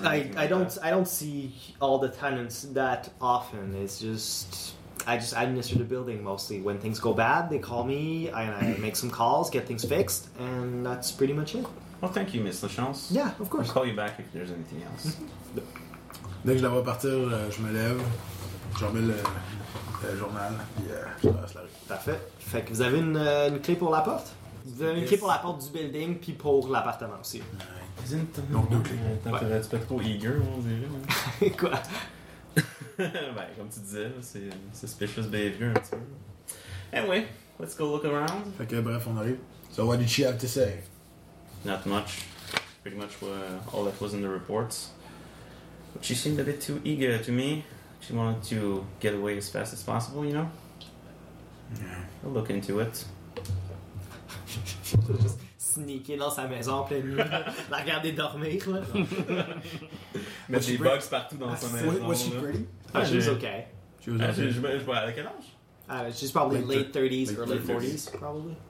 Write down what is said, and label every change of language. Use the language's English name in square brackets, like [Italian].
[English] I don't see all the tenants that often. It's just... I just administer the building mostly. When things go bad, they call me, and I make some calls, get things fixed, and that's pretty much it. Well, thank you, Miss Lachance. Yeah, of course. I'll call you back if there's anything else. [French] Dès que je la vois partir, je me lève, je remets le journal, puis je passe la rue. Parfait. Fait que vous avez une clé pour la porte? Vous avez une clé pour la porte du building, puis pour l'appartement aussi. Donc deux clés. T'intéresses pas trop eager, on dirait. Quoi? Ben, comme tu disais, c'est [English] suspicious behavior [French] un petit peu. [English] Anyway, let's go look around. [French] Fait que bref, on arrive. [English] So what did she have to say? Not much. Pretty much all that was in the reports. But she seemed a bit too eager to me. She wanted to get away as fast as possible, you know? Yeah. I'll look into it. [French] Just sneaker dans sa maison en pleine nuit, la regarder dormir. Là. Mettre des bugs partout dans sa maison. [English] Was she pretty? She was okay. She was okay. [French] À quel âge? [English] She's probably late 30s, early 40s, probably.